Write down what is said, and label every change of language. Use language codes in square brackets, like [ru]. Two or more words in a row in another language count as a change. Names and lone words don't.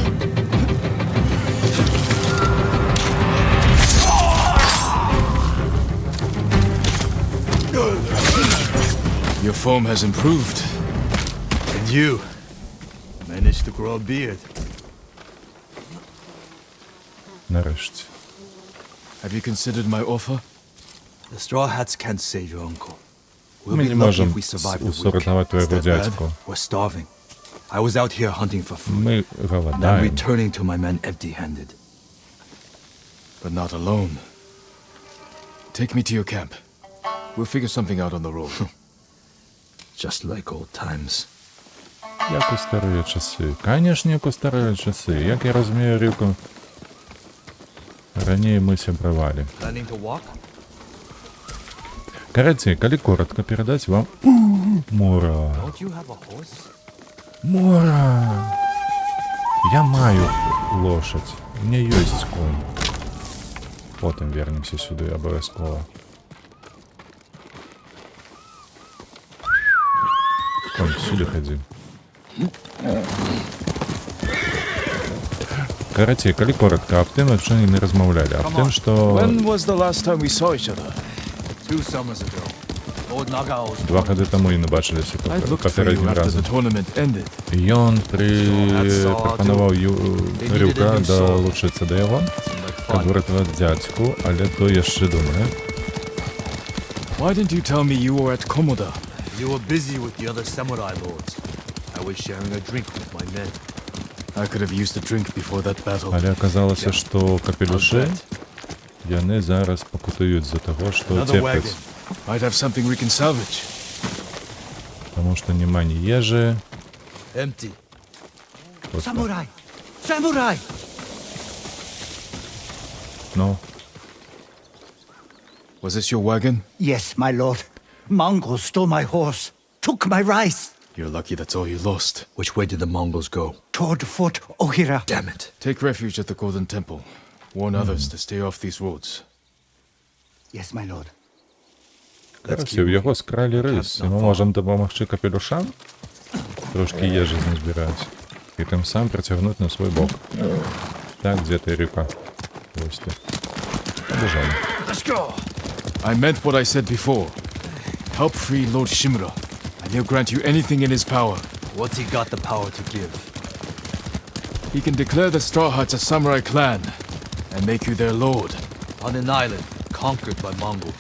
[en] Your form has improved. And you managed to grow a beard. [uk] Нарешті. [en] Have you considered my offer? The Straw Hats can't save your uncle. We'll [uk] Ми [en] be [uk] не [en] lucky [uk] можемо [en] if we survive the week. [uk] усортувати [en] Is [uk] твоєго [en] that bad? [uk] дядьку. [en] We're starving. I was out here hunting for food. [uk] Ми [en] And I'm [uk] голодаємо. [en] returning to my men empty-handed. But not alone. Take me to your camp. We'll figure something out on the road. Just like old times. [uk] Як у старі часи. Конечно, як у старі часи. Як я розумію, Рюку, раніше ми сябравали. [en] Planning to walk? [uk] Короче, коли коротко передать вам... Мора. [en] Don't you have a horse? [uk] Мора. Я маю лошадь. [ru] У меня есть конь. Потом вернемся сюда обов'язково. Конь, сюда ходи. [uk] Короче, коли коротко, об тим, що не розмовляли. Об тим, що... [en] When was the last time we saw each other? 2 summers ago. Old Nagao's [uk] 2 роки тому і не бачилися [en] I looked for you [uk] попереднім [en] after [uk] разом. [en] the tournament ended. [uk] І він пропонував Рюка долучитися до його, щоб врятувати дядьку, але то ще думає. [en] Why didn't you tell me you were at Komoda? You were busy with the other samurai lords. I was sharing a drink with my men. I could have used a drink before that battle. [uk] Але оказалося, що капелюші, вони зараз покутують за того, що [en] Another [uk] терпять. [en] wagon. Might have something we can salvage. [uk] Тому що нема ні їжі. [en] Empty. [uk] Просто, [en] Samurai! Samurai! [uk] ну, [en] Was this your wagon? Yes, my lord. Mongols stole my horse, took my rice. You're lucky that's all you lost. Which way did the Mongols go? Toward Fort Ohira. Damn it. Take refuge at the Golden Temple. Warn others to stay off these roads. Yes, my lord. [uk] Коротше, в його скрали рис, і ми можемо допомогти капелюшам трошки їжі назбирати. І тим самим притягнути на свій бок. Так, де ти ріка? Ось ти. [ru] Побежали. [en] I meant what I said before. Help free Lord Shimura, and he'll grant you anything in his power. What's he got the power to give? He can declare the Straw Hats a samurai clan, and make you their lord. On an island, conquered by Mongols.